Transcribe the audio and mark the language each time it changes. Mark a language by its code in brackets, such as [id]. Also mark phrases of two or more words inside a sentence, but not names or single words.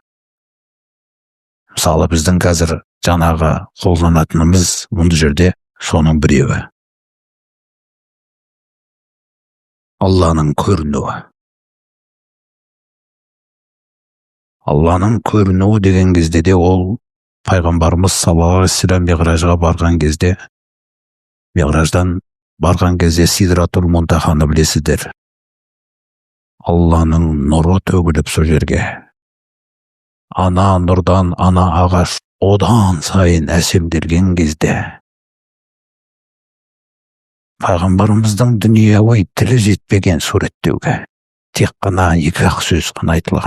[kk] Мысалы біздің қазір жаңағы қолданатынымыз мұндай жерде соның біреуі. Алланың көрінуі. Алланың көрінуі деген кезде де ол пайғамбарымыз [ar] صلى الله عليه وسلم [kk] Миғражға барған кезде, Миғраждан барған кезде Сидратул Мунтаханы білесіздер. Алланың нұры төгіліп сол жерге. Ана нұрдан ана ағаш одан сайын әсемделген кезде пайғамбарымыздың дүнияуи тілі жетпеген суреттеуге тек қана екі-ақ сөз қана айтылған.